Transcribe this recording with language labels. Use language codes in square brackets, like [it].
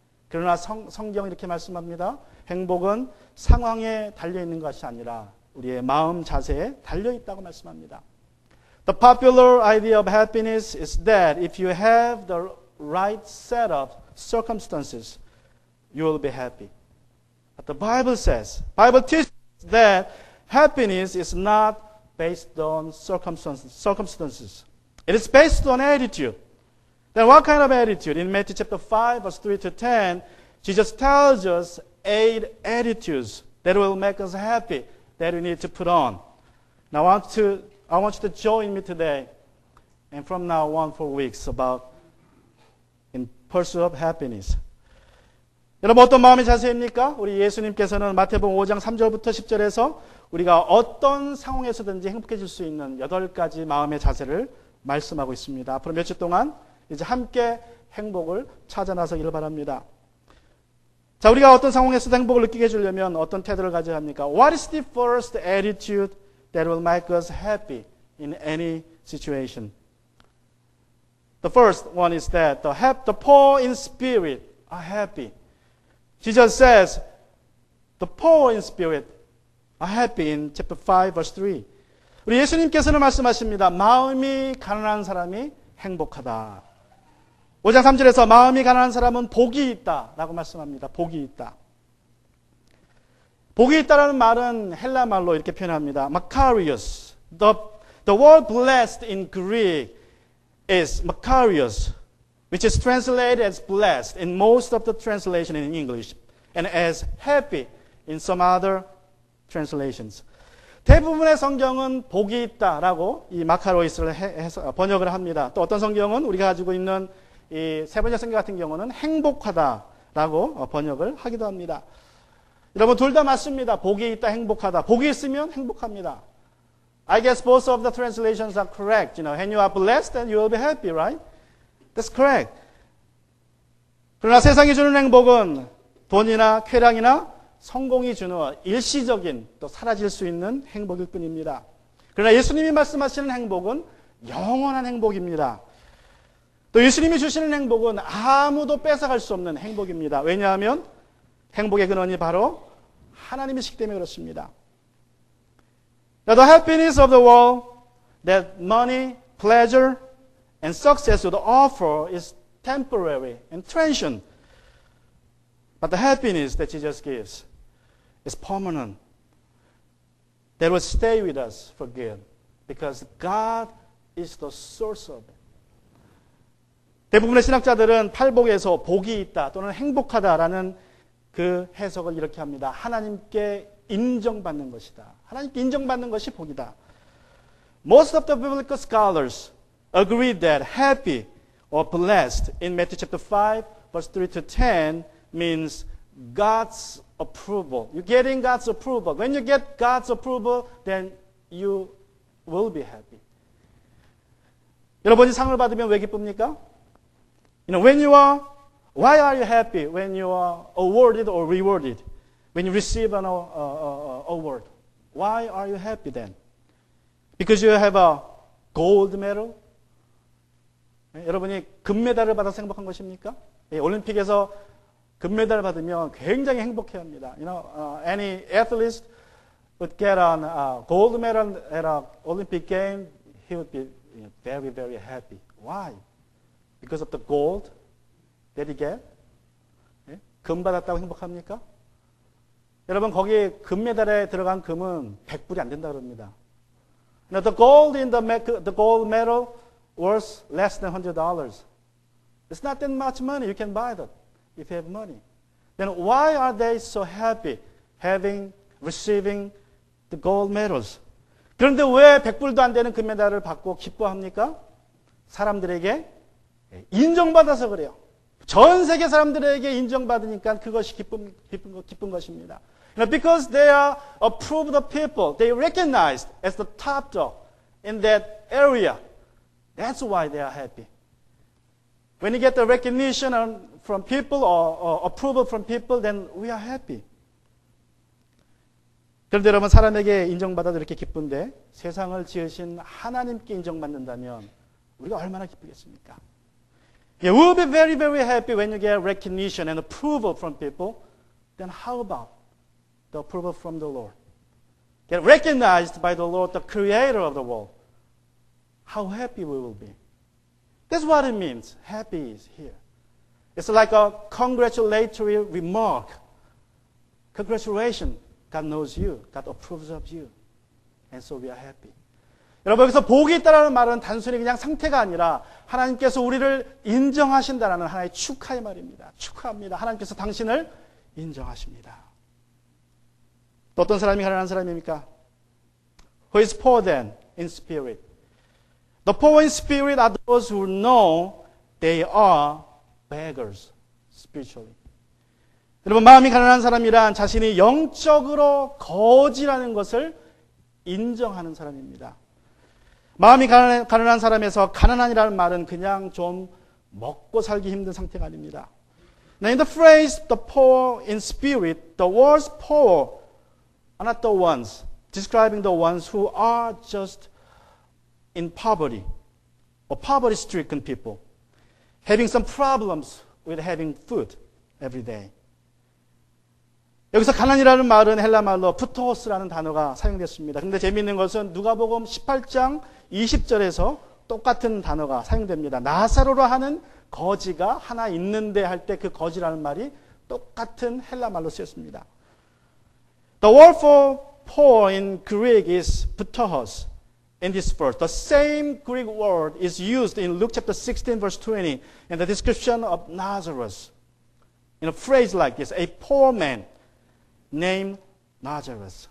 [ko] 그러나 성경이 이렇게 말씀합니다. 행복은 상황에 달려있는 것이 아니라 우리의 마음 자세에 달려있다고 말씀합니다. [en] The popular idea of happiness is that if you have the right set of circumstances, you will be happy. But the Bible says, Bible teaches that happiness is not based on circumstances. It is based on attitude. Then what kind of attitude? In Matthew chapter 5, verse 3 to 10, Jesus tells us 8 attitudes that will make us happy that we need to put on. Now I want you to join me today and from now on for weeks about in pursuit of happiness. [ko] 여러분 어떤 마음의 자세입니까? 우리 예수님께서는 마태복음 5장 3절부터 10절에서 우리가 어떤 상황에서든지 행복해질 수 있는 8가지 마음의 자세를 말씀하고 있습니다. 앞으로 몇 주 동안 이제 함께 행복을 찾아 나서기를 바랍니다. 자, 우리가 어떤 상황에서도 행복을 느끼게 해주려면 어떤 태도를 가져야 합니까? [en] What is the first attitude that will make us happy in any situation? The first one is that the poor in spirit are happy. Jesus says, the poor in spirit are happy in chapter 5, verse 3. [ko] 우리 예수님께서는 말씀하십니다. 마음이 가난한 사람이 행복하다. 5장 3절에서 마음이 가난한 사람은 복이 있다 라고 말씀합니다. 복이 있다. 복이 있다라는 말은 헬라 말로 이렇게 표현합니다. [el] Makarios. [en] The word blessed in Greek is Makarios, which is translated as blessed in most of the translation in English and as happy in some other translations. [ko] 대부분의 성경은 복이 있다라고 이 마카로이스를 번역을 합니다. 또 어떤 성경은 우리가 가지고 있는 이 세 번째 성경 같은 경우는 행복하다라고 번역을 하기도 합니다. 여러분 둘 다 맞습니다. 복이 있다, 행복하다. 복이 있으면 행복합니다. [en] I guess both of the translations are correct. You know, when you are blessed, then you will be happy, right? That's correct. [ko] 그러나 세상이 주는 행복은 돈이나 쾌락이나 성공이 주는 일시적인 또 사라질 수 있는 행복일 뿐입니다. 그러나 예수님이 말씀하시는 행복은 영원한 행복입니다. 또 예수님이 주시는 행복은 아무도 뺏어갈 수 없는 행복입니다. 왜냐하면 행복의 근원이 바로 하나님이시기 때문에 그렇습니다. [en] Now, the happiness of the world that money, pleasure, and success would offer is temporary and transient. But the happiness that Jesus gives is permanent. That will stay with us for good. Because God is the source of it. [ko] 대부분의 신학자들은 팔복에서 복이 있다 또는 행복하다라는 그 해석을 이렇게 합니다. 하나님께 인정받는 것이다. 하나님께 인정받는 것이 복이다. [en] Most of the biblical scholars agree that happy or blessed in Matthew chapter 5 verse 3 to 10 means God's approval. You're getting God's approval. When you get God's approval, then you will be happy. [ko] 여러분이 상을 받으면 왜 기쁩니까? [en] You know, why are you happy when you are awarded or rewarded? When you receive an award, why are you happy then? Because you have a gold medal? [ko] 여러분이 금메달을 받아서 행복한 것입니까? 올림픽에서 금메달을 받으면 굉장히 행복해합니다. [en] You know, any athlete would get a gold medal at an Olympic game, he would be very, very happy. Why? Because of the gold that he get? [ko] 금 받았다고 행복합니까? 여러분 거기 금메달에 들어간 금은 100불이 안 된다 그럽니다. [en] Now the gold in the gold medal worth less than $100. It's not that much money. You can buy that if you have money. Then why are they so happy receiving the gold medals? [ko] 그런데 왜 100불도 안 되는 금메달을 받고 기뻐합니까? 사람들에게 인정받아서 그래요. 전 세계 사람들에게 인정받으니까 그것이 기쁜 것입니다. [en] You know, because they are approved of people, they recognized as the top dog in that area. That's why they are happy. When you get the recognition from people or approval from people, then we are happy. [ko] 그런데 여러분 사람에게 인정받아도 이렇게 기쁜데 세상을 지으신 하나님께 인정받는다면 우리가 얼마나 기쁘겠습니까? [en] You will be very, very happy when you get recognition and approval from people. Then how about the approval from the Lord? Get recognized by the Lord, the creator of the world. How happy we will be. That's what it means. Happy is here. It's like a congratulatory remark. Congratulations. God knows you. God approves of you. And so we are happy. [ko] 여러분 여기서 복이 있다는 말은 단순히 그냥 상태가 아니라 하나님께서 우리를 인정하신다는 하나의 축하의 말입니다. 축하합니다. 하나님께서 당신을 인정하십니다. 또 어떤 사람이 가난한 사람입니까? [en] Who is poor then in spirit? The poor in spirit are those who know they are beggars spiritually. [ko] 여러분 마음이 가난한 사람이란 자신이 영적으로 거지라는 것을 인정하는 사람입니다. 마음이 가난한 사람에서 가난한이라는 말은 그냥 좀 먹고 살기 힘든 상태가 아닙니다. [en] Now in the phrase the poor in spirit, the words poor are not the ones describing the ones who are just in poverty or poverty-stricken people, having some problems with having food every day. [ko] 여기서 가난이라는 말은 헬라 말로 푸토스라는 단어가 사용됐습니다. 그런데 재미있는 것은 누가복음 18장 20절에서 똑같은 단어가 사용됩니다. 나사로라 하는 거지가 하나 있는데 할 때 그 거지라는 말이 똑같은 헬라 말로 쓰였습니다. [en] The word for poor in Greek is ptohos. In this verse, the same Greek word is used in Luke chapter 16 verse 20 in the description of Lazarus. In a phrase like this, a poor man named Lazarus.